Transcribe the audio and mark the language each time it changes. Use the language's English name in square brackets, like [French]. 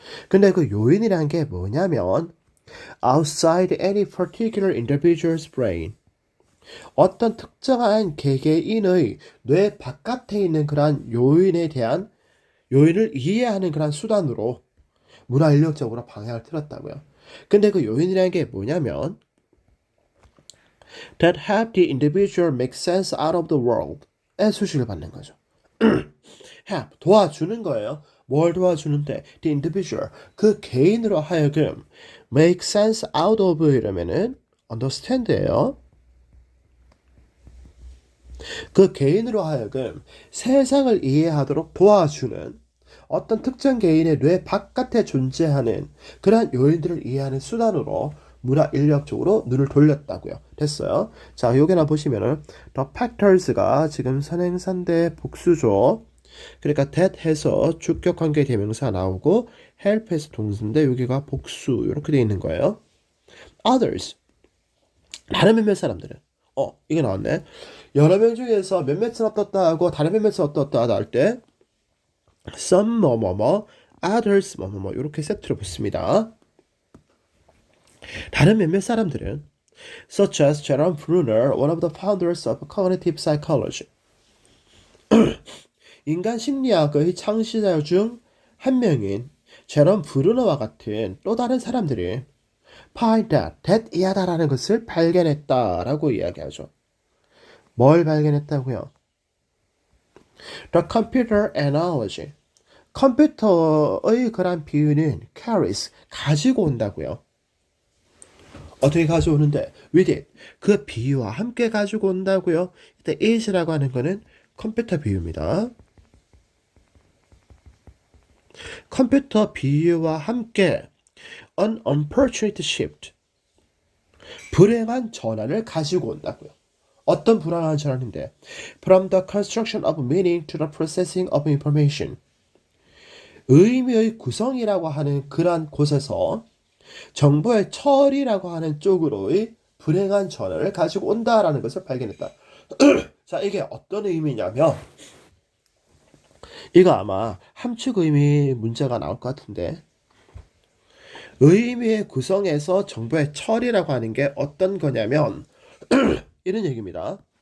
[Korean] 근데 그 요인이란 게 뭐냐면 [English] outside any particular individual's brain, [Korean] 어떤 특정한 개개인의 뇌 바깥에 있는 그러한 요인을 이해하는 그러한 수단으로 문화 인류학적으로 방향을 틀었다고요. 근데 그 요인이라는 게 뭐냐면 [English] that help the individual make sense out of the world [Korean] 의 수식을 받는 거죠. help, 도와주는 거예요. 뭘 도와주는데? [English] The individual, [Korean] 그 개인으로 하여금 [English] make sense out of [Korean] 이러면은 understand예요. 그 개인으로 하여금 세상을 이해하도록 도와주는 어떤 특정 개인의 뇌 바깥에 존재하는 그러한 요인들을 이해하는 수단으로 문화 인류학적으로 눈을 돌렸다고요. 됐어요. 자, 여기나 보시면은 the factors가 지금 선행사인데 복수죠. 그러니까 that 해서 주격 관계 대명사 나오고 help해서 동사인데 여기가 복수 이렇게 돼 있는 거예요. others, 다른 몇몇 사람들은 이게 나왔네. 여러 명 중에서 몇몇은 어떻다 하고 다른 몇몇은 어떻다 나올 때 some others 이렇게 세트로 붙습니다. 다른 몇몇 사람들은 [English] such as Jerome Bruner, one of the founders of cognitive psychology. [Korean] 인간 심리학의 창시자 중 한 명인 제롬 브루너와 같은 또 다른 사람들이 [English] find that [Korean] 이하다라는 것을 발견했다라고 이야기하죠. 뭘 발견했다고요? [English] The computer analogy. [Korean] 컴퓨터의 그런 비유는 carries, 가지고 온다고요. 어떻게 가져오는데? [English] with it. [Korean] 그 비유와 함께 가지고 온다고요. 이때 is라고 하는 거는 컴퓨터 비유입니다. 컴퓨터 비유와 함께 [English] an unfortunate shift. [Korean] 불행한 전환을 가지고 온다고요. 어떤 불행한 전환인데? [English] From the construction of meaning to the processing of information. [Korean] 의미의 구성이라고 하는 그러한 곳에서 정보의 처리라고 하는 쪽으로의 불행한 전환을 가지고 온다라는 것을 발견했다. 자, 이게 어떤 의미냐면 이거 아마 함축 의미 문제가 나올 것 같은데 의미의 구성에서 정보의 처리라고 하는 게 어떤 거냐면 이런 얘기입니다.